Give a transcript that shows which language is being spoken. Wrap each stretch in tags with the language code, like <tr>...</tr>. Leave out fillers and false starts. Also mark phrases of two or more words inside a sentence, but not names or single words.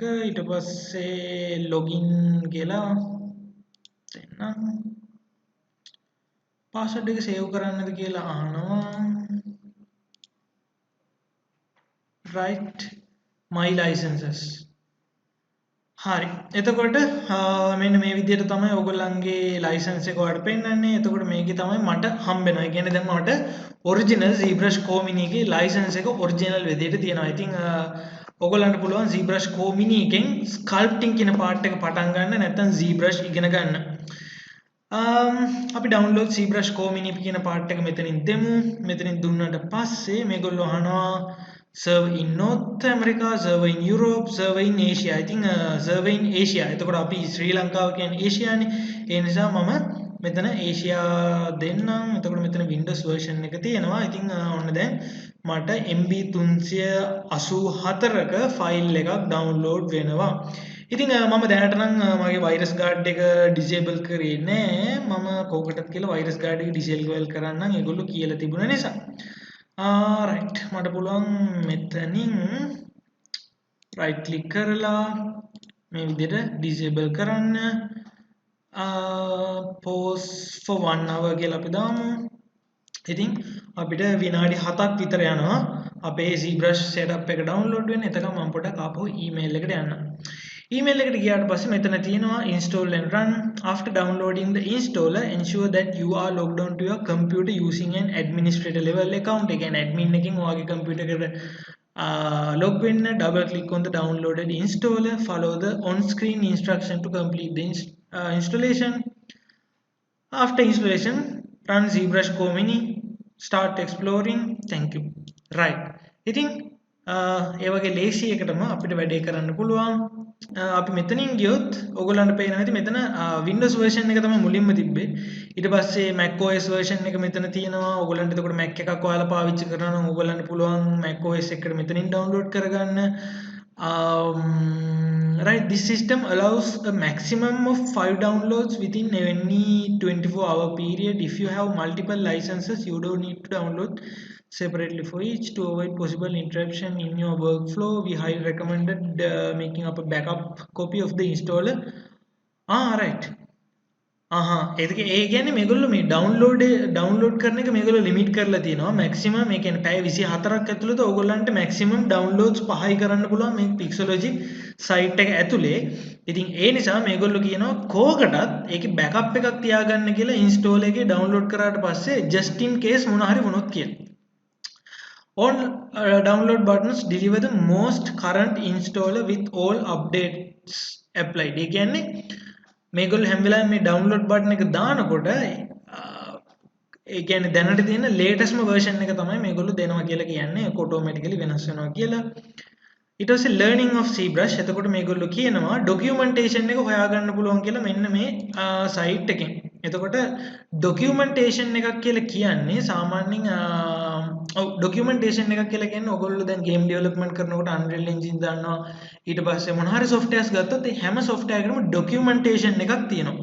<si>ඊට පස්සේ login කියලා දෙන්නම්. password එක save කරන්නද කියලා අහනවා.</si> <en>right my licenses හරි.</en> <si>එතකොට මෙන්න මේ විදිහට තමයි ඔයගොල්ලන්ගේ ලයිසන්ස් එක ඔයාලට පෙන්නන්නේ. එතකොට මේකේ තමයි මට හම්බෙනවා. ඒ කියන්නේ දැන් මට ඔරිජිනල් ZBrush Go Mini එකේ ලයිසන්ස් එක ඔරිජිනල් විදිහට තියෙනවා. ඉතින් ඔයගොල්ලන්ට පුළුවන් ZBrush Go Mini එකෙන් ස්කල්ප්ටිං කියන පාර්ට් එක පටන් ගන්න නැත්නම් ZBrush ඉගෙන ගන්න. අපි ඩවුන්ලෝඩ් ZBrush Go Mini කියන පාර්ට් එක මෙතනින් දෙමු. මෙතනින් දුන්නාට පස්සේ මේගොල්ලෝ අහනවා</si> <en>server in North America, server in Europe, server in Asia. I think server in Asia.</en> <si>එතකොට අපි ශ්‍රී ලංකාව කියන්නේ ඒෂියානේ. ඒ නිසා මම මෙතන ඒෂියා දෙන්නම්. එතකොට මෙතන Windows version එක තියෙනවා. ඉතින් ඔන්න දැන් මට MB 384ක ෆයිල් එකක් ඩවුන්ලෝඩ් වෙනවා. ඉතින් මම දැනට නම් මගේ</si> <en>virus guard</en> <si>එක ඩිසේබල් කරේ නෑ. මම කෝකටත් කියලා</si> <en>virus guard</en> <si>එක ඩිසේබල් කරන්නම් ඒගොල්ලෝ කියලා තිබුණ නිසා. රයිට් මට පුළුවන් මෙතනින්</si> <en>right click</en> <si>කරලා මේ විදිහට ඩිසේබල් කරන්න</si> <en>pause for 1 hour</en> <si>කියලා අපි දාමු. ඉතින් අපිට විනාඩි 7ක් විතර යනවා අපේ ZBrush setup එක download වෙන්න. එතකම මම පොඩ්ඩක් ආපහු email එකට යන්නම්. email එකට ගියාට පස්සේ මෙතන තියෙනවා</si> <en>install and run. After downloading the installer, ensure that you are logged on to your computer using an administrator level account.</en> <si>ඒ කියන්නේ admin එකකින් ඔයාගේ computer එකට log වෙන්න.</si> <en>Double click on the downloaded installer. Follow the on-screen instruction to complete the installation. After installation, run ZBrush Go Mini. Start exploring. Thank you. Right.</en> <si>ඉතින් ඒ වගේ ලේසි එකටම අපිට වැඩේ කරන්න පුළුවන්. අපි මෙතනින් ගියොත් ඔයගොල්ලන්ට පේනවා ඇති මෙතන Windows version එක තමයි මුලින්ම තිබ්බේ. ඊට පස්සේ Mac OS version එක මෙතන තියෙනවා. ඔයගොල්ලන්ට එතකොට Mac එකක් ඔයාලා පාවිච්චි කරනවා නම් ඔයගොල්ලන්ට පුළුවන් Mac OS එකට මෙතනින් download කරගන්න.</si> <en>Right, this system allows a maximum of 5 downloads within any 24-hour period. If you have multiple licenses, you don't need to download separately for each. To avoid possible interruption in your workflow, we highly recommended making up a backup copy of the installer. Right.</en> <si>ඒ කියන්නේ මේගොල්ලෝ මේ ඩවුන්ලෝඩ් කරන එක මේගොල්ලෝ ලිමිට් කරලා තියෙනවා මැක්සිමම්. ඒ කියන්නේ පැය 24ක් ඇතුළත ඕගොල්ලන්ට</si> <en>maximum downloads</en> <si>5යි කරන්න පුළුවන් මේ Pixologic සයිට් එක ඇතුලේ. ඉතින් ඒ නිසා මේගොල්ලෝ කියනවා කෝකටත් ඒකේ බෑකප් එකක් තියාගන්න කියලා ඉන්ස්ටෝල් එකේ ඩවුන්ලෝඩ් කරාට පස්සේ</si> <en>just in case</en> <si>මොන හරි වුණොත් කියලා.</si> <en>On download buttons deliver the most current installer with all updates applied.</en> <si>ඒ කියන්නේ මේගොල්ලෝ හැම වෙලාවෙම මේ</si> <en>download button</en> <si>එක දානකොට ඒ කියන්නේ දැනට තියෙන ලේටස්ට්ම version එක තමයි මේගොල්ලෝ දෙනවා කියලා කියන්නේ. ඒක ඔටෝමැටිකලි වෙනස් වෙනවා කියලා. ඊට පස්සේ</si> <en>learning of ZBrush.</en> <si>එතකොට මේගොල්ලෝ කියනවා documentation එක හොයාගන්න පුළුවන් කියලා මෙන්න මේ site එකෙන්. එතකොට documentation එකක් කියලා කියන්නේ සාමාන්‍යයෙන් documentation එකක් කියලා කියන්නේ ඔයගොල්ලෝ දැන්</si> <en>game development</en> <si>කරනකොට Unreal Engine දානවා. ඊට පස්සේ මොන හරි softwares ගත්තොත් ඒ හැම software එකකම documentation එකක් තියෙනවා.</si>